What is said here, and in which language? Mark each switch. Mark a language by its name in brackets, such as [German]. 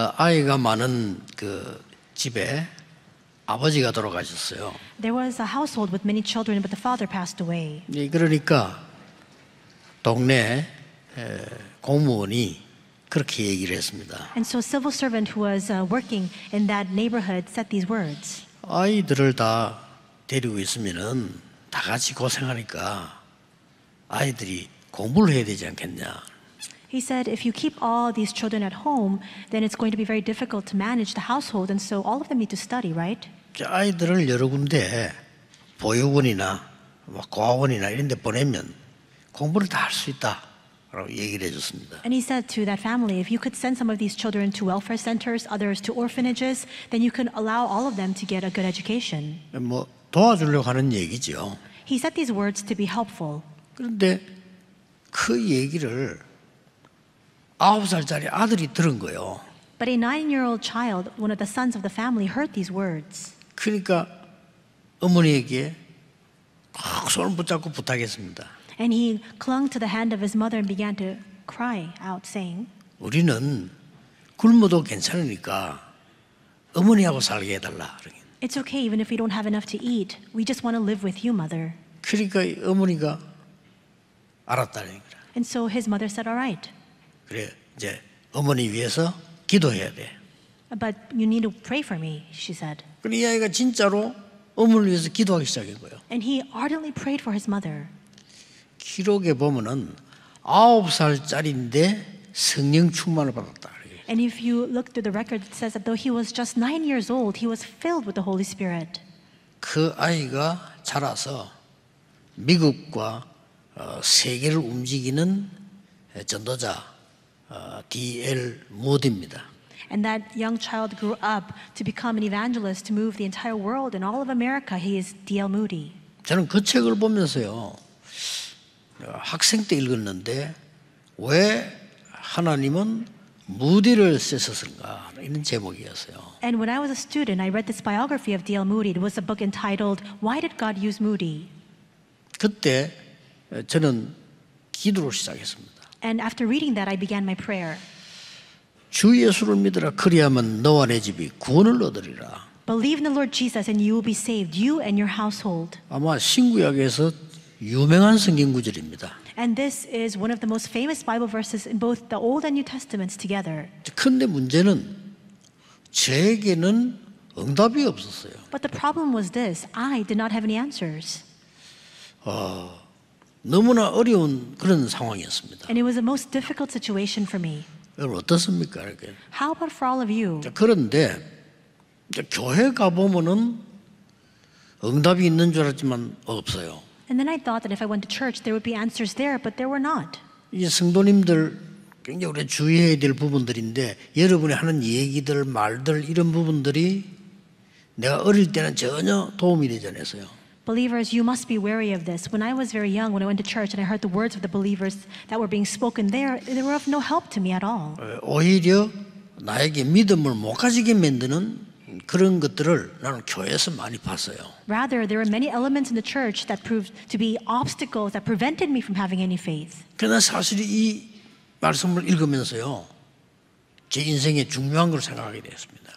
[Korean] 아이가 많은 그 집에 아버지가 돌아가셨어요. [English] There was a household with many children, but the father passed away. [Korean] 그러니까 동네 공무원이 그렇게 얘기를 했습니다. [English] And so a civil servant who was working in that neighborhood said these words. [Korean] 아이들을 다 데리고 있으면은 다 같이 고생하니까 아이들이 공부를 해야 되지 않겠냐. [English] He said, if you keep all these children at home, then it's going to be very difficult to manage the household, and so all of them need to study, right? [Korean] 아이들을 여러 군데 보육원이나 고아원이나 이런 데 보내면 공부를 다 할 수 있다라고 얘기를 해줬습니다. [English] And he said to that family, if you could send some of these children to welfare centers, others to orphanages, then you can allow all of them to get a good education. [Korean] 뭐 도와주려고 하는 얘기죠. [English] He said these words to be helpful. [Korean] 그런데 그 얘기를 9살짜리 아들이 들은 거예요. [English] But a 9-year-old child, one of the sons of the family, heard these words. [Korean] 그러니까 어머니에게 꼭 손을 붙잡고 부탁했습니다. [English] And he clung to the hand of his mother and began to cry out, saying, [Korean] 우리는 굶어도 괜찮으니까 어머니하고 살게 해달라. [English] it's okay even if we don't have enough to eat. We just want to live with you, mother. [Korean] 그러니까 어머니가 알았다는 거야. [English] And so his mother said, all right. [Korean] 그래 이제 어머니 위해서 기도해야 돼. [English] But you need to pray for me, she said. [Korean] 그래 이 아이가 진짜로 어머니를 위해서 기도하기 시작한 거예요. [English] And he ardently prayed for his mother. [Korean] 기록에 보면은 9살짜리인데 성령 충만을 받았다. [English] And if you look through the record, it says that though he was just 9 years old, he was filled with the Holy Spirit. [Korean] 그 아이가 자라서 미국과 세계를 움직이는 전도자 D.L. 모디입니다. [English] And that young child grew up to become an evangelist to move the entire world and all of America. He is D.L. Moody. [Korean] 저는 그 책을 보면서요. 학생 때 읽었는데 왜 하나님은 무디를 쓰셨을까 이런 제목이었어요. [English] And when I was a student, I read this biography of D.L. Moody. It was a book entitled Why Did God Use Moody? [Korean] 그때 저는 기도를 시작했습니다. [English] And after reading that, I began my prayer. [Korean] 주 예수를 믿으라 그리하면 너와 내 집이 구원을 얻으리라. [English] Believe in the Lord Jesus and you will be saved, you and your household. [Korean] 아마 신구약에서 유명한 성경 구절입니다. [English] And this is one of the most famous Bible verses in both the Old and New Testaments together. [Korean] 그런데 문제는 저에게는 응답이 없었어요. [English] But the problem was this, I did not have any answers. [Korean] 너무나 어려운 그런 상황이었습니다. [English] And it was the most difficult situation for me. [Korean] 여러분 어떻습니까? 이렇게. [English] How about for all of you? [Korean] 그런데 교회 가보면은 응답이 있는 줄 알았지만 없어요. [English] And then I thought that if I went to church, there would be answers there, but there were not. [Korean] 이 성도님들 굉장히 우리가 주의해야 될 부분들인데 여러분이 하는 얘기들, 말들 이런 부분들이 내가 어릴 때는 전혀 도움이 되지 않았어요. [English] Believers, you must be wary of this. When I was very young, when I went to church and I heard the words of the believers that were being spoken there, they were of no help to me at all. [Korean] 오히려 나에게 믿음을 못 가지게 만드는 그런 것들을 나는 교회에서 많이 봤어요. [English] Rather, there were many elements in the church that proved to be obstacles that prevented me from having any faith. [Korean] 그러나 사실 이 말씀을 읽으면서요, 제 인생에 중요한 걸 생각하게 되었습니다.